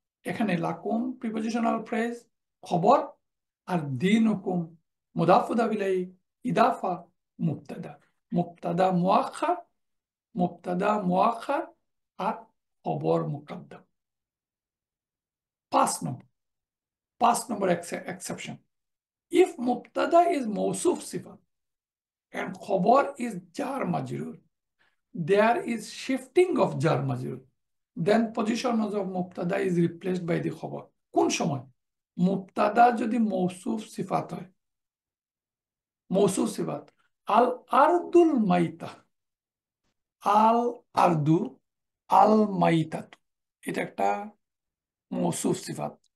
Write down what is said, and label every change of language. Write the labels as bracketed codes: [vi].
[bn] এখানে লাকুম prepositional phrase খবর, আর দিন হুকুম মুদাফ মুদাফ ইলাইহি ইদাফা মুবতাদা, মুবতাদা মুআখার, মুবতাদা মুআখার, আর খবর মুকদ্দাম। 5 নম্বর, 5 নম্বর exception. [en] If mubtada is mawsuf sifa and khabar is jar majrur, there is shifting of jar majrur, then position of mubtada is replaced by the khabar. [bn] কোন সময়? মুবতাদা যদি মৌসুফ সিফাত হয়, মৌসুফ সিফাত, আল আরদুল মাইতা, আল আরদু, আল মাইতাতু, এটা একটা মৌসুফ সিফাত।